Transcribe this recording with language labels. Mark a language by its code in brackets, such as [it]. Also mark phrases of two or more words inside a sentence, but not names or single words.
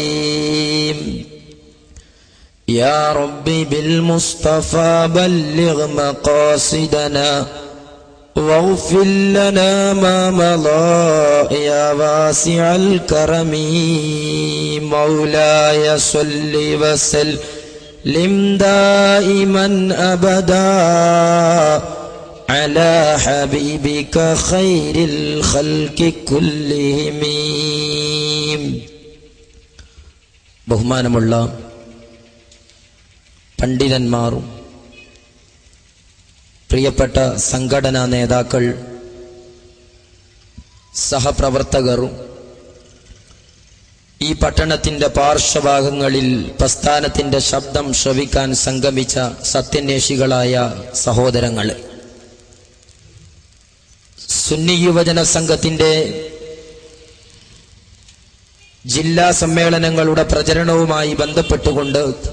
[ar] يا ربي بالمصطفى بلغ مقاصدنا واغفر لنا ما مضى يا واسع الكرم. مولاي صل وسلم دائما أبدا على حبيبك خير الخلق كلهم. [ml] ബഹുമാനമുള്ള പണ്ഡിതന്മാരും പ്രിയപ്പെട്ട സംഘടനാ നേതാക്കൾ, സഹപ്രവർത്തകരും, ഈ പട്ടണത്തിന്റെ പാർശ്വഭാഗങ്ങളിൽ പ്രസ്ഥാനത്തിന്റെ ശബ്ദം ശ്രവിക്കാൻ സംഗമിച്ച സത്യന്വേഷികളായ സഹോദരങ്ങളെ, സുന്നി യുവജന സംഘത്തിന്റെ ജില്ലാ സമ്മേളനങ്ങളുടെ പ്രചരണവുമായി ബന്ധപ്പെട്ടുകൊണ്ട്